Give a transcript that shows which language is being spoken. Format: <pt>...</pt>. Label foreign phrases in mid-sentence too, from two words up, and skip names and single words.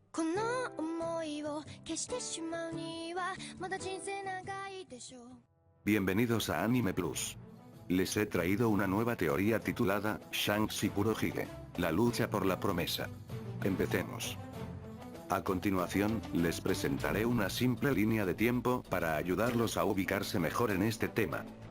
<ja>この想いを消してしまうにはまだ人生長いでしょう。</ja> <es>Bienvenidos a Anime Plus. Les he traído una nueva teoría titulada Shanks y Kurohige. La lucha por la promesa. Empecemos. A continuación, les presentaré una simple línea de tiempo para ayudarlos a ubicarse mejor en este tema.</es>